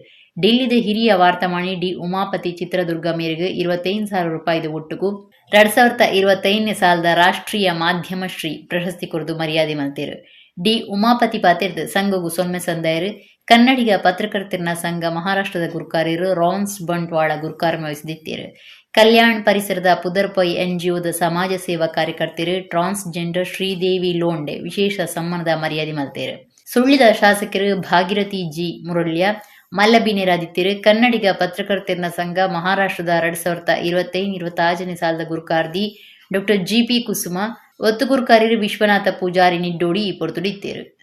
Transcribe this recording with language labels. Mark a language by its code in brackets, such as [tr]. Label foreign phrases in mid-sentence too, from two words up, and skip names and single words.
[tcy] ಡೆಲ್ಲಿದ ಹಿರಿಯ ವಾರ್ತಾವಾಣಿ ಡಿ ಉಮಾಪತಿ ಚಿತ್ರದುರ್ಗ ಮೇರೆಗೆ 25,000 ರೂಪಾಯಿದ ಒಟ್ಟುಗೂ 2025ನೇ ಸಾಲದ ರಾಷ್ಟ್ರೀಯ ಮಾಧ್ಯಮ ಶ್ರೀ ಪ್ರಶಸ್ತಿ ಕೊರದು ಮರ್ಯಾದೆ ಮಲ್ತೇರು. ಡಿ ಉಮಾಪತಿ ಪಾತಿರ್ದು ಸಂಘಗೂ ಸೊನ್ನೆ ಸಂದಾಯರು ಕನ್ನಡಿಗ ಪತ್ರಕರ್ತೆರ್ನ ಸಂಘ ಮಹಾರಾಷ್ಟ್ರದ ಗುರ್ಕಾರ್ಯರು ರಾನ್ಸ್ ಬಂಟ್ವಾಳ ಗುರ್ಕಾರ್ಮ ವಹಿಸಿದ್ದೇರು. ಕಲ್ಯಾಣ್ ಪರಿಸರದ ಪುದರ್ಪೈ ಎನ್ಜಿಒದ ಸಮಾಜ ಸೇವಾ ಕಾರ್ಯಕರ್ತರು ಟ್ರಾನ್ಸ್ಜೆಂಡರ್ ಶ್ರೀದೇವಿ ಲೋಂಡೆ ವಿಶೇಷ ಸಮ್ಮಾನದ ಮರ್ಯಾದೆ ಮಲ್ತೇರು. ಸುಳ್ಳಿದ ಶಾಸಕರು ಭಾಗೀರಥಿ ಜಿ ಮುರಳ್ಯ ಮಲ್ಲಬಿನೇರಾದಿತ್ಯರು ಕನ್ನಡಿಗ ಪತ್ರಕರ್ತೆರ್ನ ಸಂಘ ಮಹಾರಾಷ್ಟ್ರದ 2025-26ನೇ ಸಾಲದ ಗುರ್ಕಾರ್ದಿ ಡಾಕ್ಟರ್ ಜಿಪಿ ಕುಸುಮ ಒತ್ತು ಗುರ್ಕಾರ್ಯರು ವಿಶ್ವನಾಥ ಪೂಜಾರಿ ನಿಡ್ಡೋಡಿ ಪೊರ್ತುಡಿತ್ತೇರು.